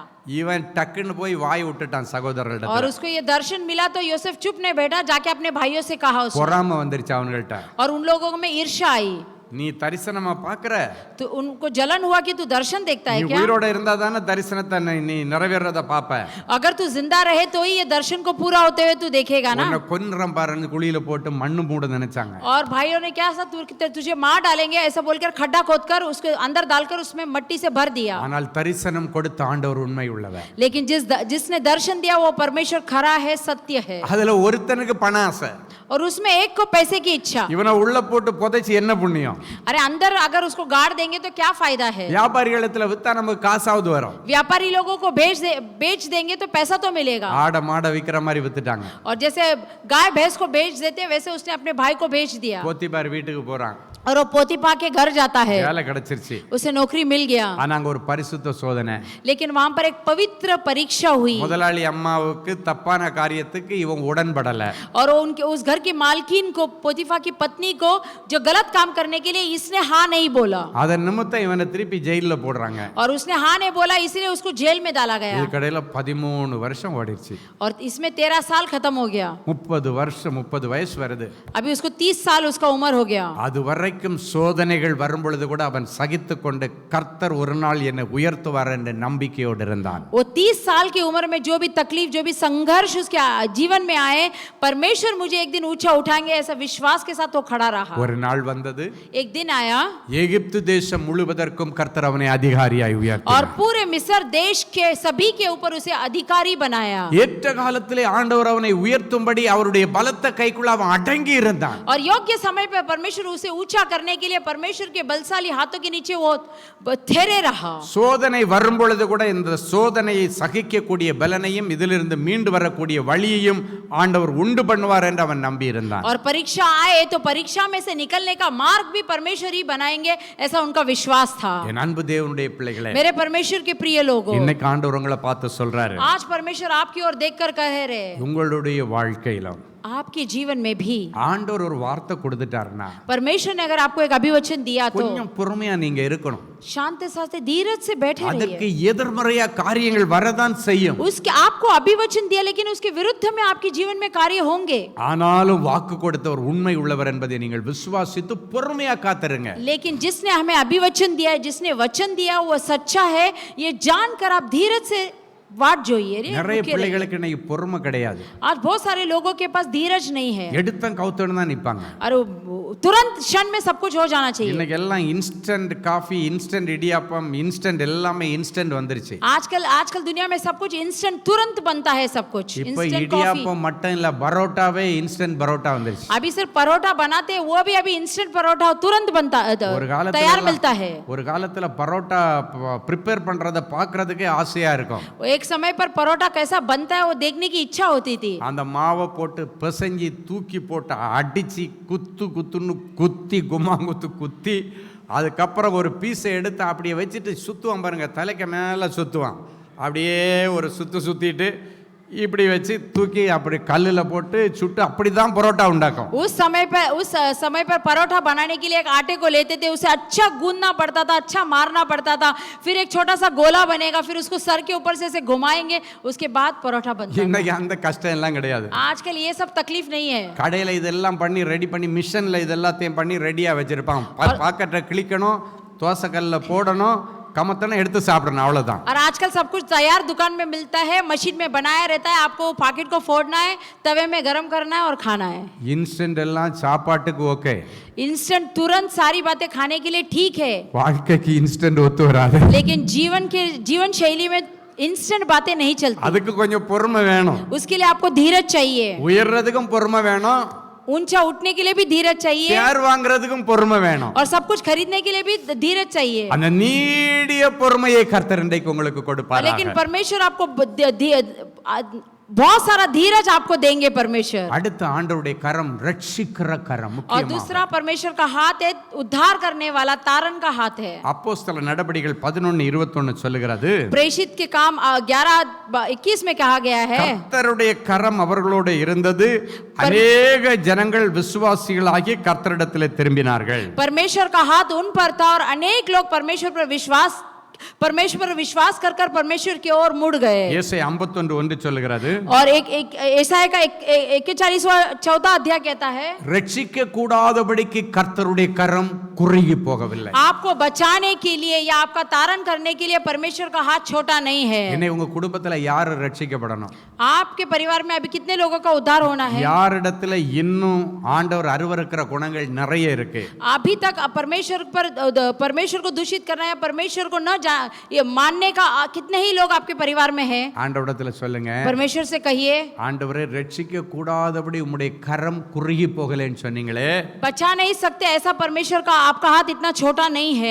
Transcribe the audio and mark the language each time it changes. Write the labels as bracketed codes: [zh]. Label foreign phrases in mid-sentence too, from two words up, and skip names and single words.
[ta] இவன் டக்குன்னு போய் வாய் விட்டுட்டான் சகோதரர்கிட்ட. [hi] और उसको ये दर्शन मिला तो यूसुफ चुप नहीं बैठा, जाके अपने भाइयों से कहा उसने, [ta] பொறாமை வந்துருச்சு அவங்கள்ட்ட. [hi] और उन लोगों में ईर्ष्या आई। [ta] நீ தரிசனமா பாக்குற, [hi] तो उनको जलन हुआ कि तू दर्शन देखता है [ta] நீ [hi] क्या? [ta] உயிரோட இருந்தா தானே தரிசனத்தை நீ நிறைவேறத பாப்ப. [hi] अगर तू जिंदा रहे तो ही ये दर्शन को पूरा होते हुए तू देखेगा ना। [ta] உன்னை கொன்னுறம் பாருன்னு குழியில போட்டு மண்ணு மூட நினைச்சாங்க. [hi] और भाइयों ने क्या तुझे मार डालेंगे ऐसा बोलकर खड्डा खोदकर उसके अंदर डालकर उसमें मट्टी से भर दिया। [ta] ஆனால் தரிசனம் கொடுத்த ஆண்டவர் உண்மை உள்ளவர். [hi] लेकिन जिसने दर्शन दिया वो परमेश्वर खरा है, सत्य है। [ta] அதுல ஒருத்தனுக்கு பண ஆசை, [hi] और उसमें एक को पैसे की इच्छा। [ta] இவனை உள்ள போட்டு புதைச்சு என்ன புண்ணியம்? [hi] अरे अंदर अगर उसको गाड़ देंगे तो क्या फायदा है? [ta] வியாபாரிகளத்துல வித்தா நமக்கு காசாவது வரும். [hi] व्यापारी लोगों को बेच देंगे तो पैसा तो मिलेगा। [ta] ஆட மாட விக்கிற மாதிரி வித்துட்டாங்க. [hi] और जैसे गाय भैंस को बेच देते वैसे उसने अपने भाई को बेच दिया। [ta] போத்திபார் வீட்டுக்கு போறான். [hi] और वो पोतीपा के घर जाता है, [ta] வேலை கிடைச்சிருச்சு, [hi] उसे नौकरी मिल गया। [ta] ஆனா அங்க ஒரு பரிசுத்த சோதனை. [hi] लेकिन वहां पर एक पवित्र परीक्षा हुई। [ta] முதலாளி அம்மாவுக்கு தப்பான காரியத்துக்கு இவன் உடன்படல. [hi] और उनके उस घर की मालकिन को, पोतीफा की पत्नी को जो गलत काम करने के लिए इसने हाँ नहीं बोला, [ta] அதன் நிமித்தம் இவனை திருப்பி ஜெயில்ல போடுறாங்க. [hi] और उसने हाँ नहीं बोला इसलिए उसको जेल में डाला गया। [ta] இதுக்கடையில 13 வருஷம் ஓடிடுச்சு. [hi] और इसमें 13 साल खत्म हो गया। [ta] 30 வருஷம் 30 வயசு வருது. [hi] अभी उसको 30 साल उसका उम्र हो गया। [ta] அது வரைக்கும் சோதனைகள் வரும் பொழுது கூட அவன் சகித்துக் கொண்டு கர்த்தர் ஒரு நாள் என்னை உயர்த்துவார் என்ற நம்பிக்கையோடு இருந்தான். [hi] वो 30 साल की उम्र में जो भी तकलीफ, जो भी संघर्ष उसके जीवन में आए, परमेश्वर मुझे एक दिन ऊंचा उठाएंगे ऐसा विश्वास के साथ वो खड़ा रहा। [ta] ஒரு நாள் வந்தது, [hi] एक दिन आया [ta] எகிப்து தேசம் முழுவதற்கும் கர்த்தர் அவனை அதிகாரியாய் [hi] और [ta] உயர்த்தினார். [hi] पूरे मिस्र देश के सभी के ऊपर उसे अधिकारी बनाया। [ta] ஏற்ற காலத்திலே ஆண்டவர் அவனை உயர்த்தும்படி அவருடைய பலத்த கைக்குள்ள அவன் அடங்கி இருந்தான். [hi] और योग्य समय पर परमेश्वर उसे ऊंचा करने के लिए परमेश्वर के बलशाली हाथों के नीचे वो ठहरे रहा। [ta] சோதனை வரும் பொழுது கூட இந்த சோதனையை சகிக்கக்கூடிய பலனையும் இதிலிருந்து மீண்டு வரக்கூடிய வழியையும் ஆண்டவர் உண்டு பண்ணுவார் என்று அவன் நம்பி இருந்தான். [hi] और परीक्षा आए तो परीक्षा में से निकलने का मार्ग भी परमेश्वर ही बनाएंगे ऐसा उनका विश्वास था। [ta] என் அன்பு தேவனுடைய பிள்ளைகளே, [hi] मेरे परमेश्वर के प्रिय लोगों, [ta] இன்னைக்கு ஆண்டவர் உங்களை பார்த்து சொல்றாரு, [hi] आज परमेश्वर आपकी ओर देखकर कह रहे हैं, [ta] உங்களுடைய வாழ்க்கையிலும் [hi] आपके जीवन में भी [ta] ஆண்டவர் ஒரு வார்த்தை கொடுத்துட்டாருன்னா [hi] परमेश्वर ने अगर आपको एक अभिवचन दिया तो [ta] கொஞ்சம் பொறுமையா நீங்க இருக்கணும். [hi] शांत साथ धीरज से बैठे [ta] அதற்கு [hi] रहिए। [ta] எதிர்மறையா காரியங்கள் வரதான் செய்யும். [hi] उसके आपको अभिवचन दिया लेकिन उसके विरुद्ध में आपके जीवन में कार्य होंगे। [ta] ஆனாலும் வாக்கு கொடுத்தவர் உண்மை உள்ளவர் என்பதை நீங்கள் விசுவாசித்து பொறுமையா காத்திருங்க. [hi] लेकिन जिसने हमें अभिवचन दिया है, जिसने वचन दिया वो सच्चा है, ये जानकर आप धीरज से वाट जोइए। [ta] நிறைய பிள்ளைகளுக்கு இன்னைக்கு பொறுமை கிடையாது. [hi] आज बहुत सारे लोगों के पास धीरज नहीं है [ta] எடுத்தம் கவுத்தணும் தான் நிப்பாங்க. [hi] और तुरंत क्षण में सब कुछ हो जाना चाहिए। [ta] இன்னைக்கு எல்லாம் [en] instant coffee, [ta] இன்ஸ்டன்ட் இடியாப்பம், இன்ஸ்டன்ட் எல்லாமே இன்ஸ்டன்ட் வந்துருச்சு. [hi] आजकल दुनिया में सब कुछ इंस्टेंट तुरंत बनता है, सब कुछ [ta] இப்போ [en] instant coffee. [ta] இடியாப்பம் மட்டும் இல்ல, பரோட்டாவே இன்ஸ்டன்ட் பரோட்டா வந்துருச்சு. [hi] अभी सिर्फ परोठा बनाते हैं, वो भी अभी इंस्टेंट परोठा तुरंत बनता [ta] ஒரு காலத்துல [hi] तैयार मिलता है। [ta] ஒரு காலத்துல பரோட்டா ப்ரிப்பேர் பண்றத பார்க்கிறதுக்கே ஆசையா இருக்கும். [hi] एक समय पर परोठा कैसा बनता है वो देखने की इच्छा होती थी। [ta] அந்த மாவை போட்டு பிசைஞ்சி தூக்கி போட்டு அடிச்சு குத்துன்னு குத்தி கும்மாங்குத்து குத்தி அதுக்கப்புறம் ஒரு பீஸை எடுத்து அப்படியே வச்சுட்டு சுற்றுவான் பாருங்க, தலைக்கு மேலே சுற்றுவான். அப்படியே ஒரு சுற்றிட்டு இப்படி வச்சு தூக்கி அப்படி கல்லில் போட்டு சுட்டு அப்படி தான் பரோட்டா உண்டாக்கும். [hi] उस समय पर परोठा बनाने के लिए एक आटे को लेते थे, उसे अच्छा गूंदना पड़ता था, अच्छा मारना पड़ता था, फिर एक छोटा सा गोला बनेगा, फिर उसको सर के ऊपर से ऐसे घुमाएंगे, उसके बाद परोठा बनता है। [ta] இன்னைக்கு அந்த கஷ்டம் எல்லாம் கிடையாது. [hi] आजकल ये सब तकलीफ नहीं है। [ta] கடையில் இதெல்லாம் பண்ணி ரெடி பண்ணி மிஷினில் இதெல்லாத்தையும் பண்ணி ரெடியாக வச்சுருப்பான். பாக்கெட்டை கிளிக்கணும், தோசைக்கல்லில் போடணும், कमतन எடுத்து சாப்பிடணும், அவ்வளவுதான். [hi] और आजकल सब कुछ तैयार दुकान में मिलता है, मशीन में बनाया रहता है, आपको पैकेट को फोड़ना है, तवे में गरम करना है और खाना है। [ta] இன்ஸ்டன்ட் எல்லாம் சாப்பாட்டுக்கு ஓகே, [hi] इंस्टेंट तुरंत सारी बातें खाने के लिए ठीक है, [ta] வாழ்க்கைக்கு இன்ஸ்டன்ட் ஒத்து வராது। [hi] लेकिन जीवन शैली में इंस्टेंट बातें नहीं चलती। [ta] அதுக்கு கொஞ்சம் பொறுமை வேணும். [hi] उसके लिए आपको धीरज चाहिए, [ta] உயர்றதுக்கும் பொறுமை வேணும், [hi] ऊंचा उठने के लिए भी धीरज चाहिए, [ta] பேர் வாங்குறதுக்கும் பொறுமை வேணும், [hi] और सब कुछ खरीदने के लिए भी धीरज चाहिए। [ta] அந்த நீடிய பொறுமையை கர்த்தர் இன்றைக்கு உங்களுக்கு கொடுப்பார். [hi] लेकिन परमेश्वर आपको बहुत सारा धीरज आपको देंगे परमेश्वर। [ta] அடுத்த ஆண்டவருடைய கரம் ரட்சிக்கிற கரம் [hi] और [ta] முக்கியமாக. [hi] दूसरा परमेश्वर का हाथ है उद्धार करने वाला, तारण का हाथ है। [ta] அப்போஸ்தல நடபடிகள் 11:21 சொல்லுகிறது, [hi] प्रेषित के काम 11:21 में कहा गया है, [ta] கர்த்தருடைய கரம் அவர்களோடு இருந்தது, அநேக ஜனங்கள் விசுவாசிகளாகி கர்த்தரிடத்தில் திரும்பினார்கள். [hi] परमेश्वर का हाथ उन पर था और अनेक लोग परमेश्वर पर विश्वास कर कर परमेश्वर की ओर मुड़ गए। [ta] ஏசாயா 51:1 சொல்லுகிறது, [hi] और एक एसाया का 41वां अध्याय कहता है, [ta] ரட்சிக்க கூடாதபடிக்கு கர்த்தருடைய கரம் குறுகி போகவில்லை. [hi] आपको बचाने के लिए या आपका तारण करने के लिए परमेश्वर का हाथ छोटा नहीं है। [ta] என்னை உங்க குடும்பத்துல யார் ரட்சிக்கப்படணும்? [hi] आपके परिवार में अभी कितने लोगों का उद्धार होना है? [ta] யாரிடத்துல இன்னும் ஆண்டவர் அருவருக்கிற குணங்கள் நிறைய இருக்கு. [hi] अभी तक परमेश्वर को दूषित करना या परमेश्वर को न ये मानने का कितने ही लोग आपके परिवार में हैं? [ta] ஆண்டவரிடத்துல சொல்லுங்க, [hi] परमेश्वर से कहिए, [ta] ஆண்டவரே ரட்சிக்க கூடாதபடி உம்முடைய கரம் குறுகி போகலைன்னு சொன்னீங்களே, [hi] बचा नहीं सकते ऐसा परमेश्वर का आपका हाथ इतना छोटा नहीं है।